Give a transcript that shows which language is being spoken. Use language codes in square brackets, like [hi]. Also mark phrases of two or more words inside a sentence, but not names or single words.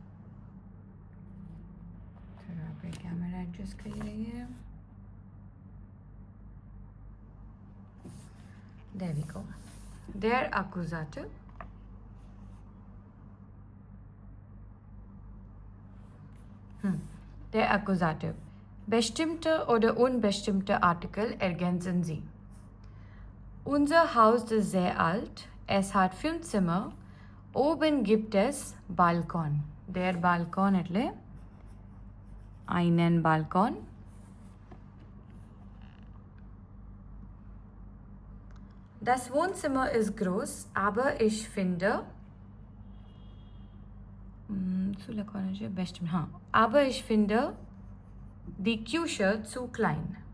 [gu] ચલો આપણે કેમેરા એડજસ્ટ કરી લઈએ. [en] There we go. [de] Their accusative. Der Akkusativ. Bestimmte oder unbestimmte Artikel ergänzen sie. Unser Haus ist sehr alt. Es hat 5 Zimmer. Oben gibt es Balkon. Der Balkon એટલે einen Balkon. Das Wohnzimmer ist groß, aber ich finde [gu] શું લખવાનું છે? બેસ્ટ. [de] aber ich finde die Küche zu klein.